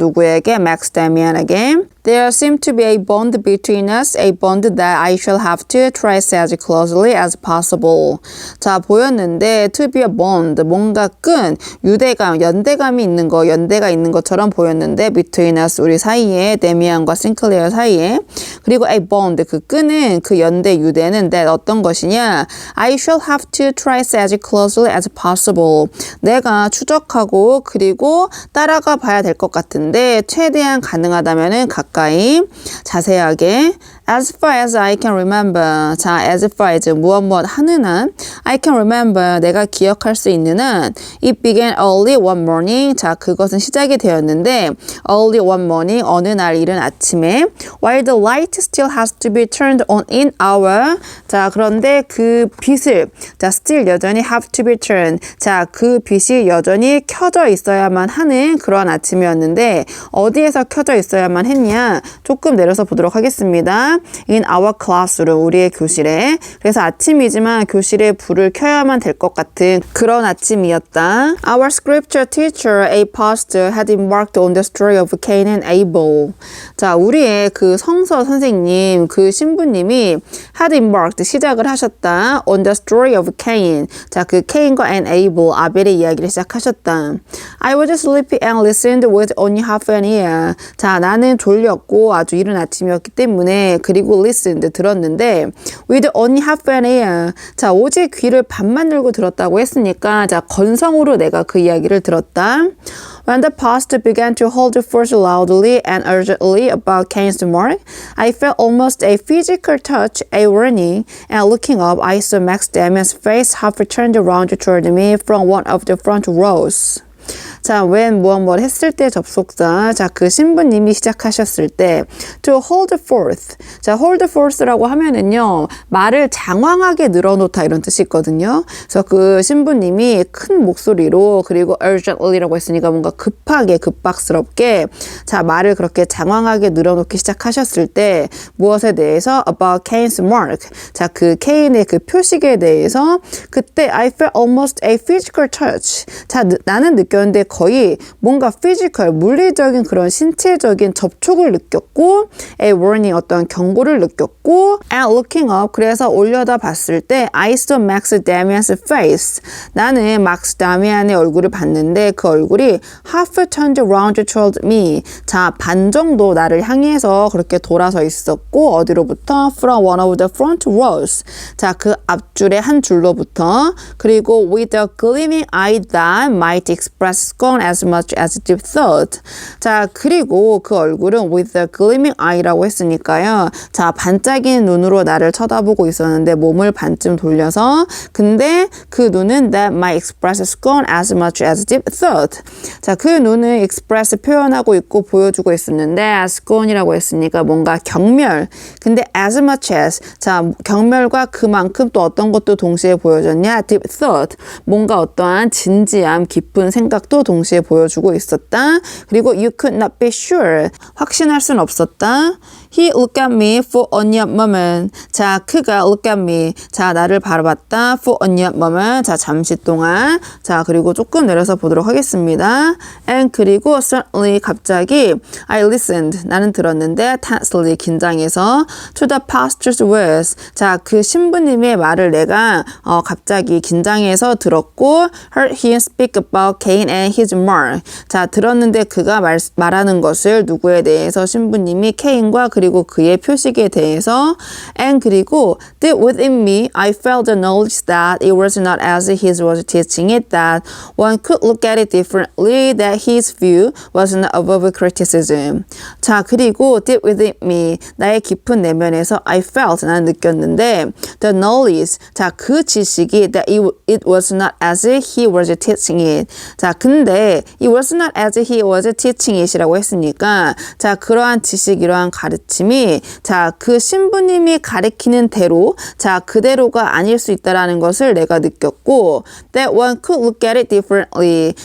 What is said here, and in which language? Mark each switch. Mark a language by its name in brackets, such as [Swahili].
[Korean] 누구에게? [English] Max Damian에게. There seemed to be a bond between us, a bond that I shall have to trace as closely as possible. [Korean] 자, 보였는데 [English] to be a bond, [Korean] 뭔가 끈, 유대감, 연대감이 있는 거, 연대가 있는 것처럼 보였는데 [English] between us, [Korean] 우리 사이에, 데미안과 싱클레어 사이에. 그리고 [English] a bond, [Korean] 그 끈은, 그 연대, 유대는 that 어떤 것이냐? [English] I shall have to trace as closely as possible. [Korean] 내가 추적하고 그리고 따라가 봐야 될 것 같은데 최대한 가능하다면은 가까이 자세하게 [English] as far as I can remember. [Korean] 자, [English] as far as [Korean] 무엇 하는 한 [English] I can remember. [Korean] 내가 기억할 수 있는 한 [English] it began early one morning. [Korean] 자, 그것은 시작이 되었는데 [English] early one morning. [Korean] 어느 날 이른 아침에 [English] while the light still has to be turned on in our. [Korean] 자, 그런데 그 빛을 자, still 여전히 [English] have to be turned. [Korean] 자, 그 빛이 여전히 켜져 있어야만 하는 그런 아침이었는데 어디에서 켜져 있어야만 했냐? 조금 내려서 보도록 하겠습니다. [English] In our classroom, [Korean] 우리의 교실에. 그래서 아침이지만 교실에 불을 켜야만 될 것 같은 그런 아침이었다. [English] Our scripture teacher, a pastor, had embarked on the story of Cain and Abel. [Korean] 자, 우리의 그 성서 선생님, 그 신부님이 [English] had embarked, [Korean] 시작을 하셨다. [English] On the story of Cain. [Korean] 자, 그 케인과 [English] and Abel, [Korean] 아벨의 이야기를 시작하셨다. [English] I was sleepy and listened with only half an ear. [Korean] 자, 나는 졸렸고 아주 이른 아침이었기 때문에 그리고 listened, 들었는데 [English] with only half an ear. [Korean] 자, 오직 귀를 반만 열고 들었다고 했으니까 자, 건성으로 내가 그 이야기를 들었다. [English] When the pastor began to hold forth loudly and urgently about Cain's mark, I felt almost a physical touch, a warning, and looking up, I saw Max Damian's face half turned around toward me from one of the front rows. [Korean] 자, when 무엇 했을 때 접속사. 자, 그 신부님이 시작하셨을 때 [English] to hold forth. [Korean] 자, hold forth라고 하면은요, 말을 장황하게 늘어놓다 이런 뜻이 있거든요. 그래서 그 신부님이 큰 목소리로 그리고 urgently라고 했으니까 뭔가 급하게 급박스럽게 자, 말을 그렇게 장황하게 늘어놓기 시작하셨을 때 무엇에 대해서 [English] about Cain's mark. [Korean] 자, 그 케인의 그 표식에 대해서 그때 [English] I felt almost a physical touch. [Korean] 자, 나는 느꼈는데 거의 뭔가 physical, 물리적인 그런 신체적인 접촉을 느꼈고 [English] a warning, [Korean] 어떤 경고를 느꼈고 [English] and looking up, [Korean] 그래서 올려다 봤을 때 [English] I saw Max Damian's face. [Korean] 나는 막스 다미안의 얼굴을 봤는데 그 얼굴이 [English] half turned around toward me. [Korean] 자, 반 정도 나를 향해서 그렇게 돌아서 있었고 어디로부터? [English] From one of the front rows. [Korean] 자, 그 앞줄의 한 줄로부터 그리고 [English] with a gleaming eye that might express scorn as much as deep thought. [Korean] 자, 그리고 그 얼굴은 [English] with a gleaming eye [Korean] 라고 했으니까요. 자, 반짝이는 눈으로 나를 쳐다보고 있었는데 몸을 반쯤 돌려서 근데 그 눈은 [English] that might express scorn as much as deep thought. [Korean] 자, 그 눈은 express 표현하고 있고 보여주고 있었는데 scorn이라고 했으니까 뭔가 경멸. 근데 [English] as much as [Korean] 자, 경멸과 그만큼 또 어떤 것도 동시에 보여줬냐? [English] deep thought. [Korean] 뭔가 어떠한 진지함, 깊은 생각도 동시에 보여주고 있었다. 그리고 [English] you could not be sure. [Korean] 확신할 순 없었다. [English] He looked at me for a near moment. [Korean] 자, 그가 [English] look at me. [Korean] 자, 나를 바라봤다. [English] For a near moment. [Korean] 자, 잠시 동안. 자, 그리고 조금 내려서 보도록 하겠습니다. [English] And [Korean] 그리고 [English] suddenly [Korean] 갑자기 [English] I listened. [Korean] 나는 들었는데 [English] tensely [Korean] 긴장해서 [English] to the pastor's words. [Korean] 자, 그 신부님의 말을 내가 갑자기 긴장해서 들었고 [English] heard him speak about Cain and his mark. [Korean] 자, 들었는데 그가 말하는 것을 누구에 대해서 [English] 신부님이 케인과 [Korean] 그리고 [English] 그의 표식에 대해서 and 그리고 deep within me I felt the knowledge that it was not as he was teaching it, that one could look at it differently, that his view was not above criticism. [Korean] 자, 그리고 [English] deep within me [Korean] 나의 깊은 내면에서 [English] I felt [Korean] 나는 느꼈는데 [English] the knowledge [Korean] 자, 그 지식이 [English] that it was not as he was teaching it. [Korean] 자, 근데 [English] it was not as he was teaching it [Korean] 이라고 했으니까 자, 그러한 지식, 이러한 가르침이 자, 그 신부님이 가르치는 대로 자, 그대로가 아닐 수 있다라는 것을 내가 느꼈고 [English] that one could look at it differently.